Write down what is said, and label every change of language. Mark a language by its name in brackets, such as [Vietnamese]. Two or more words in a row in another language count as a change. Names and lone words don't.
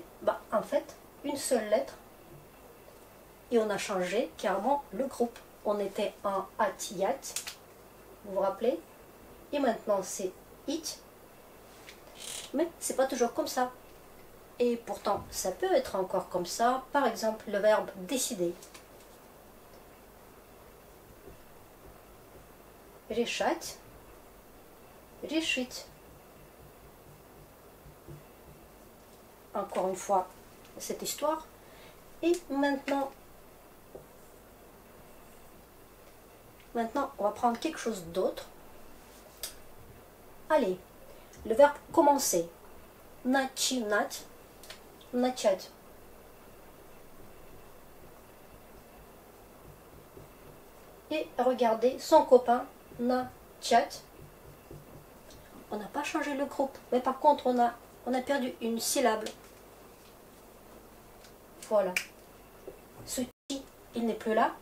[French] Bah, en fait, une seule lettre. Et on a changé carrément le groupe. On était en atiyat, vous vous rappelez? Et maintenant c'est it. Mais c'est pas toujours comme ça. Et pourtant, ça peut être encore comme ça. Par exemple, le verbe décider. [Russian] Решать. Решить. [French] Encore une fois, cette histoire. Et maintenant, on va prendre quelque chose d'autre. Allez, le verbe commencer. [Russian] Начинать. Начать. [French] Et regardez son copain, начать. On n'a pas changé le groupe, mais par contre on a perdu une syllabe. Voilà. Ce qui, il n'est plus là.